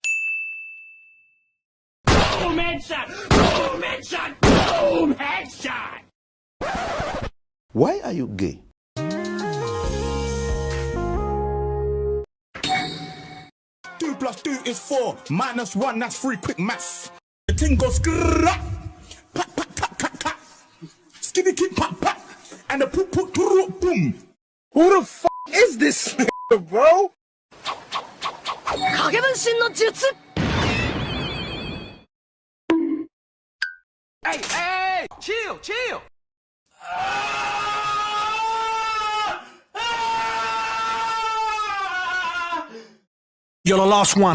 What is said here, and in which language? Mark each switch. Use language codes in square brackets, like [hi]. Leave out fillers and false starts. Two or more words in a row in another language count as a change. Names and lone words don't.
[en] Boom headshot! Boom headshot! Boom headshot! Why are you gay? 2 + 2 is 4. -1, that's 3. Quick maths. The thing goes grrrr. Pat, pat, tat, tat, tat. Skinny kid, pat, pat. and the boom. Who the f is this bro? [ja] 影分身の術 [en] Hey, chill. You're the last one.